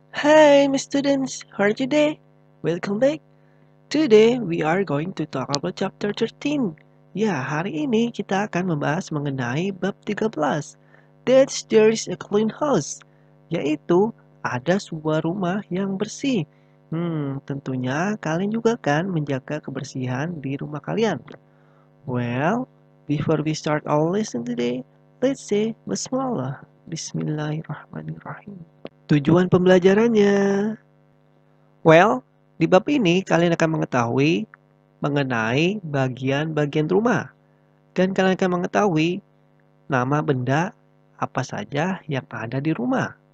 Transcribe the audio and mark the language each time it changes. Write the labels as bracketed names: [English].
[English] Hi, my students, how are you today? Welcome back. Today we are going to talk about chapter 13. [Indonesian] Ya, hari ini kita akan membahas mengenai bab 13. [English] That's there is a clean house, [Indonesian] yaitu ada sebuah rumah yang bersih. Tentunya kalian juga kan menjaga kebersihan di rumah kalian. [English] Well, before we start our lesson today, let's say Bismillah. [Arabic] Bismillahirrahmanirrahim. [Indonesian] Tujuan pembelajarannya. Well, di bab ini kalian akan mengetahui mengenai bagian-bagian rumah. Dan kalian akan mengetahui nama benda apa saja yang ada di rumah.